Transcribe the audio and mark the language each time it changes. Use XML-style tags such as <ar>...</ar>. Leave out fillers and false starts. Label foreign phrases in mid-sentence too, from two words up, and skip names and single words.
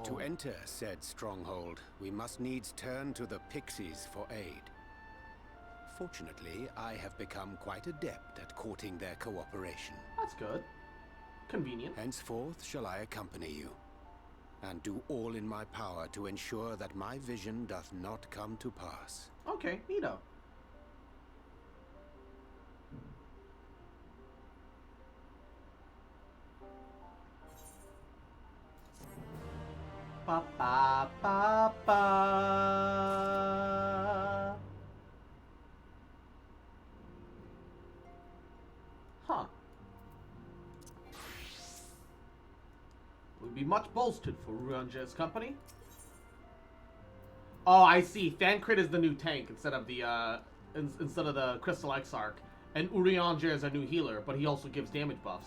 <en>To enter said stronghold, we must needs turn to the pixies for aid. Fortunately, I have become quite adept at courting their cooperation. That's good. Convenient. Henceforth shall I accompany you, and do all in my power to ensure that my vision doth not come to pass. Okay, neato. Ba ba ba ba. Huh. Would be much bolstered for Urianger's company. Oh, I see. Thancred is the new tank instead of the Crystal Exarch, and Urianger is a new healer, but he also gives damage buffs.</en>